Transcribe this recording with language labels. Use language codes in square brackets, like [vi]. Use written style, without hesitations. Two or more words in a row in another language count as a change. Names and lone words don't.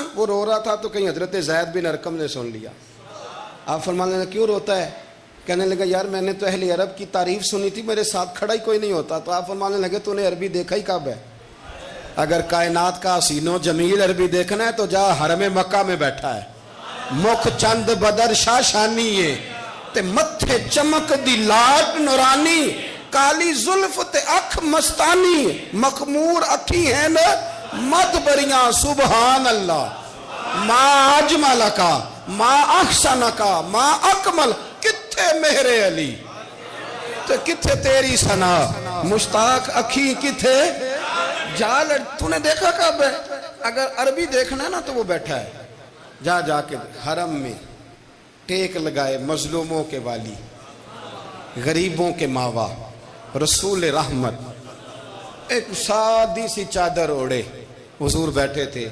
[ur] وہ رو رہا تھا تو کہیں حضرت زید بن ارقم نے سن لیا۔ آپ فرمانے لگے کیوں روتا ہے؟ کہنے لگا یار میں نے تو اہل عرب کی تعریف سنی تھی، میرے ساتھ کھڑا ہی کوئی نہیں ہوتا۔ تو آپ فرمانے لگے تو نے عربی دیکھا ہی کب ہے؟ اگر کائنات کا حسین و جمیل عربی دیکھنا ہے تو جا حرم مکہ میں [pa] بیٹھا ہے، مکھ چند بدر شاہ شانی ہے تے متھے چمک دی لاٹ نورانی، کالی زلف تے اکھ مستانی، مخمور اکھی ہیں مد بریاں [ar] سبحان اللہ، ما اجمل کا ما احسن کا ما اکمل، [pa] کتھے مہر علی تے کتھے تیری ثنا، مشتاق اکھی کتھے جال۔ [ur] تو نے دیکھا کب ہے؟ اگر عربی دیکھنا ہے نا تو وہ بیٹھا ہے، جا کے حرم میں ٹیک لگائے، مظلوموں کے والی، غریبوں کے ماوا، رسول رحمت، ایک سادی سی چادر اوڑے حضور بیٹھے تھے۔